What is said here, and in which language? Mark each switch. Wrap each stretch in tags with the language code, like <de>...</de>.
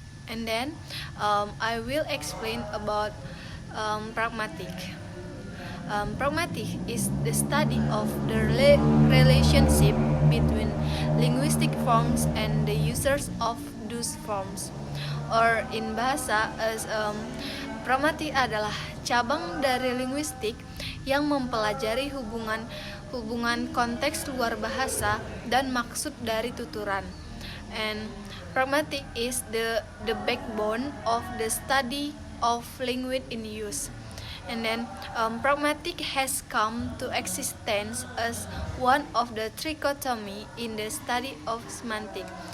<en>And then I will explain about pragmatic. Pragmatic is the study of the relationship between linguistic forms and the users of those forms. Or in bahasa,</en> <id>pragmatik adalah cabang dari linguistik yang mempelajari hubungan konteks luar bahasa dan maksud dari tuturan.</id> <en>And pragmatic is the backbone of the study of language in use. And then pragmatic has come to existence as one of the trichotomy in the study of semantic.</en>